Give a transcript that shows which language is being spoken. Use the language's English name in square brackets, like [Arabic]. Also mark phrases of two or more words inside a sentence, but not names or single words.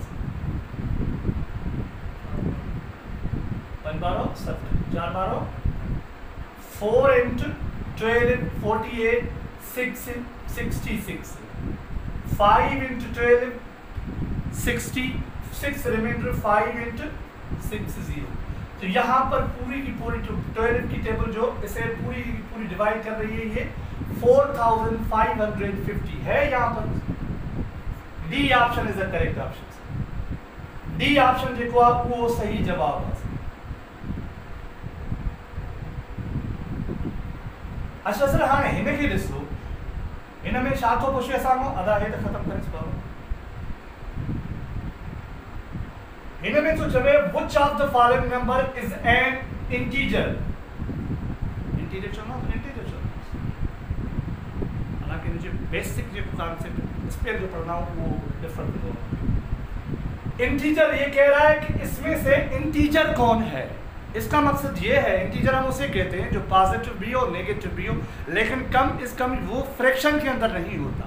[English] 4 into 12 48 6 66 5 into 12 60 6 रिमाइंडर 5 into 60। [Hindi] तो यहाँ पर पूरी की पूरी 12 की टेबल जो इसे पूरी की पूरी डिवाइड कर रही है, ये 4,550 है। [English] यहाँ पर D option is the correct option. D option [Sindhi] जेको आहे [Hindi] वो सही जवाब है। [Sindhi] अच्छा सर, हाँ हिन खे ॾिसो, हिन में छा थो पुछे असां खां? अदा हे त ख़त्म करे सघो। हिन में तो चवे [English] which of the following number is an integer। [Hindi] इंटीजर चलो, इंटीजर चलो। हालांकि मुझे बेसिक जो कॉन्सेप्ट इस पे जो पढ़ना हो वो डिफरेंट होगा। इंटीजर ये कह रहा है कि इसमें से इंटीजर कौन है। इसका मकसद ये है, इंटीजर हम उसे कहते हैं जो पॉजिटिव भी हो नेगेटिव भी हो, लेकिन कम इज कम वो फ्रैक्शन के अंदर नहीं होता।